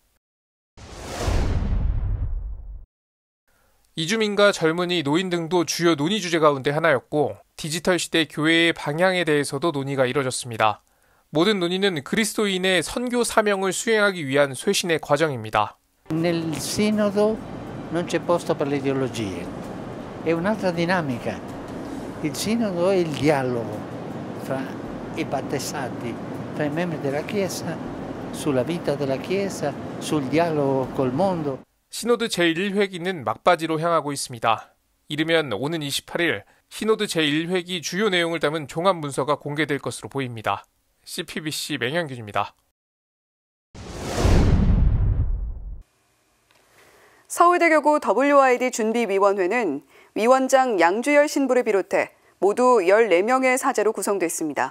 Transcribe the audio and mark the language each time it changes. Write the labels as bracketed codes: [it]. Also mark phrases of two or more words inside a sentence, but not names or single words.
[ko] 이주민과 젊은이, 노인 등도 주요 논의 주제 가운데 하나였고 디지털 시대 교회의 방향에 대해서도 논의가 이뤄졌습니다. 모든 논의는 그리스도인의 선교 사명을 수행하기 위한 쇄신의 과정입니다. [it] Nel sinodo non c'è posto per le ideologie, è un'altra dinamica. Il sinodo è il dialogo fra i battesati, tra i membri della Chiesa, sulla vita della Chiesa, sul dialogo col mondo. [ko] 시노드 제1회기는 막바지로 향하고 있습니다. 이르면 오는 28일 시노드 제1회기 주요 내용을 담은 종합 문서가 공개될 것으로 보입니다. CPBC 맹현균입니다. 서울대교구 WID 준비위원회는 위원장 양주열 신부를 비롯해 모두 14명의 사제로 구성됐습니다.